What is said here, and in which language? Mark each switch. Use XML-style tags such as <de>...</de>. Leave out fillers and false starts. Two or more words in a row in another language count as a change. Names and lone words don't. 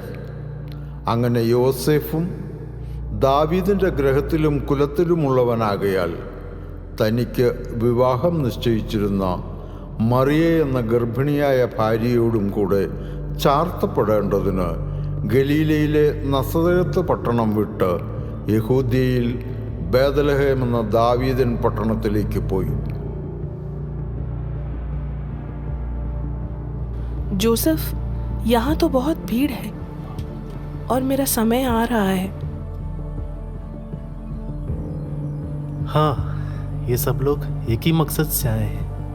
<ml>അങ്ങനെ യോസേഫും ദാവീദിൻ്റെ ഗ്രഹത്തിലും കുലത്തിലുമുള്ളവനാകയാൽ തനിക്ക് വിവാഹം നിശ്ചയിച്ചിരുന്ന മറിയ എന്ന ഗർഭിണിയായ ഭാര്യയോടും കൂടെ ചാർത്തപ്പെടേണ്ടതിന് ഗലീലയിലെ നസറേത്ത് പട്ടണം വിട്ട് യഹൂദ്യയിൽ ബേത്ലഹേം എന്ന ദാവീദൻ പട്ടണത്തിലേക്ക് പോയി.</ml> <hi>जोसेफ, यहाँ तो बहुत भीड़ है और मेरा समय आ रहा है। हाँ, ये सब लोग एक ही मकसद से आए हैं।</hi>